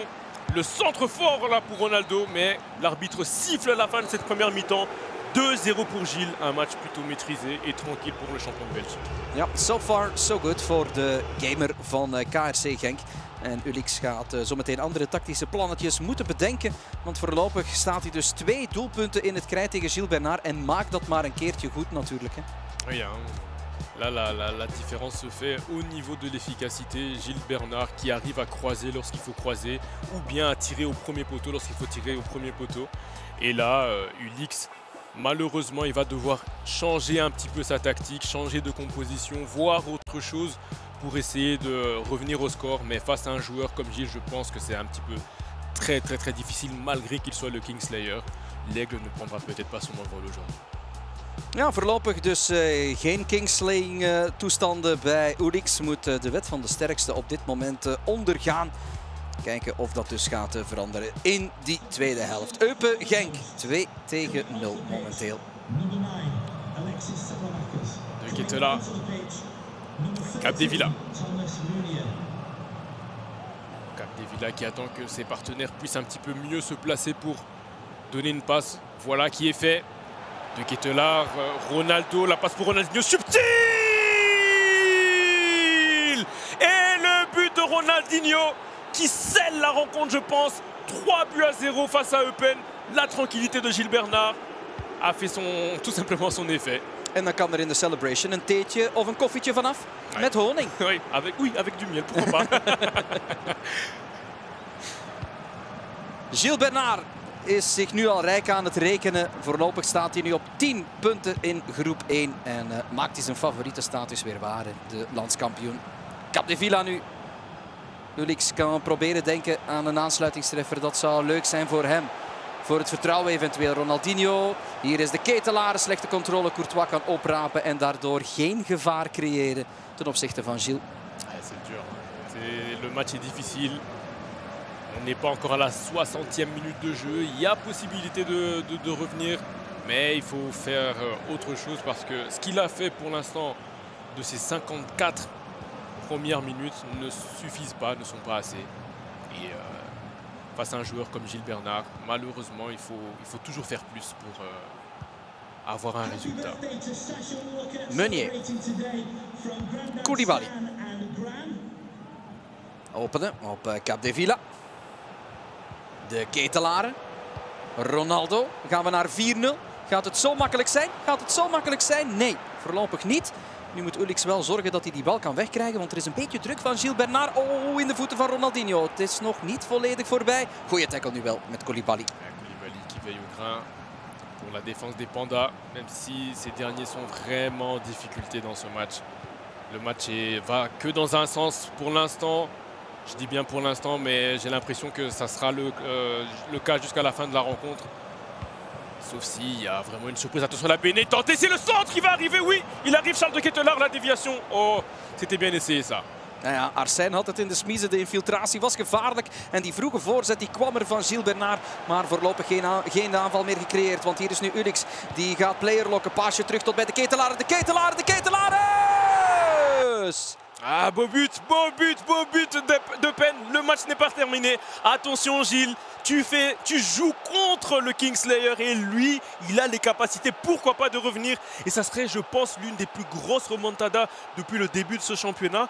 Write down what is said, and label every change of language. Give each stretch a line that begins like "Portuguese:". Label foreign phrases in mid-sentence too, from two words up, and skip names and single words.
French: Le centre fort là pour Ronaldo, mais l'arbitre siffle à la fin de cette première mi-temps. 2-0 pour Gilles, un match plutôt maîtrisé et tranquille pour le champion belge.
Dutch: Ja,
English: so far so good
Dutch: voor de gamer van KRC Genk. En Ulix gaat zometeen andere tactische plannetjes moeten bedenken. Want voorlopig staat hij dus 2 doelpunten in het krijt tegen Gilles Bernard. En maakt dat maar een keertje goed natuurlijk. Hè. Ja,
French: là, la différence se fait au niveau de l'efficacité. Gilles Bernard qui arrive à croiser lorsqu'il faut croiser ou bien à tirer au premier poteau lorsqu'il faut tirer au premier poteau. Et là, Ulix, malheureusement, il va devoir changer un petit peu sa tactique, changer de composition, voir autre chose pour essayer de revenir au score. Mais face à un joueur comme Gilles, je pense que c'est un petit peu très difficile malgré qu'il soit le Kingslayer. L'Aigle ne prendra peut-être pas son envol aujourd'hui.
Dutch: Ja, voorlopig dus geen kingslaying toestanden bij Ulix. Moet de wet van de sterkste op dit moment ondergaan. Kijken of dat dus gaat veranderen in die tweede helft. Eupen Genk 2-0 momenteel. De Ketelaere. Capdevila.
French: Capdevila qui attend que ses partenaires puissent un petit peu mieux se placer pour donner une passe. Voilà qui est fait. De Ketelaere, Ronaldo, la passe pour Ronaldinho, subtil! Et le but de Ronaldinho qui scelle la rencontre, je pense. 3-0 face à Eupen. La tranquillité de Gilles Bernard a fait tout simplement son effet.
Dutch: En dan kan er in de celebration een theetje of een koffietje vanaf.
French: Ouais.
Dutch: Met honing.
French: Oui, avec du miel, pourquoi pas.
Dutch: Gilles Bernard is zich nu al rijk aan het rekenen. Voorlopig staat hij nu op 10 punten in groep 1. En maakt hij zijn favoriete status weer waar. De landskampioen. Capdevila nu. Ulix kan proberen denken aan een aansluitingstreffer. Dat zou leuk zijn voor hem. Voor het vertrouwen eventueel. Ronaldinho. Hier is de ketelaar. Slechte controle. Courtois kan oprapen en daardoor geen gevaar creëren ten opzichte van Gilles.
French: C'est dur. Le match est difficile. On n'est pas encore à la 60e minute de jeu. Il y a possibilité de revenir. Mais il faut faire autre chose parce que ce qu'il a fait pour l'instant de ces 54 premières minutes ne suffisent pas, ne sont pas assez. Et face à un joueur comme Gilles Bernard, malheureusement, il faut toujours faire plus pour avoir un résultat. Meunier. Koulibaly. Openen op Capdevila. De ketelaren. Ronaldo. Gaan we naar 4-0. Gaat het zo makkelijk zijn? Gaat het zo makkelijk zijn? Nee, voorlopig niet. Nu moet Ulix wel zorgen dat hij die bal kan wegkrijgen. Want er is een beetje druk van Gilles Bernard. Oh, in de voeten van Ronaldinho. Het is nog niet volledig voorbij. Goeie tackle nu wel met Koulibaly. Koulibaly qui veille au grain pour la défense des Pandas. Même si ces derniers sont vraiment en difficulté dans ce match. Le match va que dans un sens pour l'instant. Je dis bien pour l'instant, mais j'ai l'impression que ça sera le cas jusqu'à la fin de la rencontre. Sauf s'il y a vraiment une surprise. Attention, la Béné tentée, c'est le centre qui va arriver, oui. Il arrive, Charles de Ketelaar, la déviation. Oh, c'était bien essayé ça.
Dutch: Nou ja, Arsène had het in de smiezen. De infiltratie was gevaarlijk. En die vroege voorzet die kwam er van Gilles Bernard. Maar voorlopig geen aanval meer gecreëerd. Want hier is nu Ulix. Die gaat player lokken. Paasje terug tot bij de Ketelaar. De Ketelaar, de Ketelaar!
French: Ah, beau but de Pen. Le match n'est pas terminé. Attention Gilles, tu joues contre le Kingslayer et lui, il a les capacités, pourquoi pas de revenir. Et ça serait, je pense, l'une des plus grosses remontadas depuis le début de ce championnat.